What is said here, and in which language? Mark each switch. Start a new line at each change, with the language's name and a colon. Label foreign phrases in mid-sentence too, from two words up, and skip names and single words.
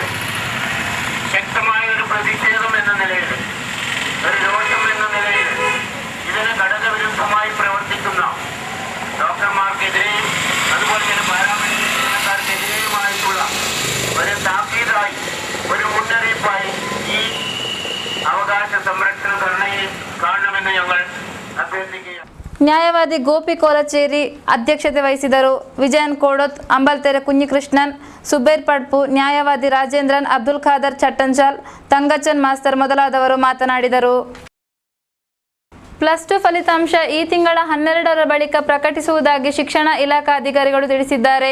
Malayalam: ശക്തമായ ഒരു പ്രതിഷേധം എന്ന നിലയിൽ, ഒരു രോഷം എന്ന നിലയിൽ ഇതിന് ഘടകവിരുദ്ധമായി പ്രവർത്തിക്കുന്ന ഡോക്ടർമാർക്കെതിരെയും അതുപോലെ തന്നെ പാരാമെഡിക്കൽ ജീവനക്കാർക്കെതിരെയുമായിട്ടുള്ള ഒരു താക്കീതായി, ഒരു മുന്നറിയിപ്പായി ഈ അവകാശ സംരക്ഷണ ധർണയെ കാണണമെന്ന് ഞങ്ങൾ അഭ്യർത്ഥിക്കുകയാണ്.
Kannada: ನ್ಯಾಯವಾದಿ ಗೋಪಿ ಕೋಲಚೇರಿ ಅಧ್ಯಕ್ಷತೆ ವಹಿಸಿದರು. ವಿಜಯನ್ ಕೋಡೋತ್, ಅಂಬಲ್ತೆರೆ ಕುഞ്ഞിಕೃಷ್ಣನ್, ಸುಬೇರ್ ಪಡ್ಪು, ನ್ಯಾಯವಾದಿ ರಾಜೇಂದ್ರನ್, ಅಬ್ದುಲ್ ಖಾದರ್ ಚಟ್ಟಂಜಾಲ್, ತಂಗಚನ್ ಮಾಸ್ತರ್ ಮೊದಲಾದವರು ಮಾತನಾಡಿದರು. +2 ಫಲಿತಾಂಶ ಈ ತಿಂಗಳ 12ರ ಬಳಿಕ ಪ್ರಕಟಿಸುವುದಾಗಿ ಶಿಕ್ಷಣ ಇಲಾಖಾ ಅಧಿಕಾರಿಗಳು ತಿಳಿಸಿದ್ದಾರೆ.